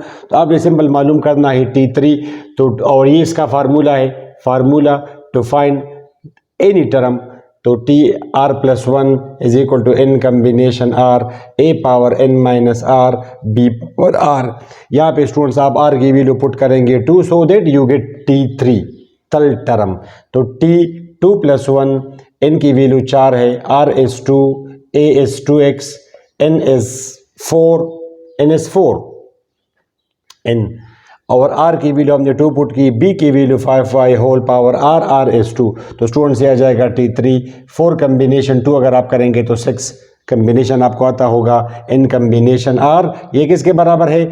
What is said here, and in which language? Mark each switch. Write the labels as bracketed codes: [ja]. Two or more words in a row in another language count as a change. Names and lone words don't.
[hi] तो आप ये सिंपल मालूम करना है t3, तो और ये इसका फार्मूला है, [en] formula to find any term, [hi] तो t r + 1 = n कम्बिनेशन r a पावर n - r b पावर r। यहाँ पे स्टूडेंट्स आप r की वैल्यू पुट करेंगे 2 [en] so that you get t3 third term. [hi] तो t 2 + 1, n की वैल्यू 4 है, [en] r is 2, a is 2x, n is 4, n is 4 n, [hi] और r की वैल्यू हमने 2 पुट की, b की वैल्यू 5y [en] whole power r is 2. [hi] तो स्टूडेंट्स ये आ जाएगा t3। 4 कम्बिनेशन 2 अगर आप करेंगे तो 6 कम्बिनेशन आपको आता होगा, n कम्बिनेशन r, ये किसके बराबर है?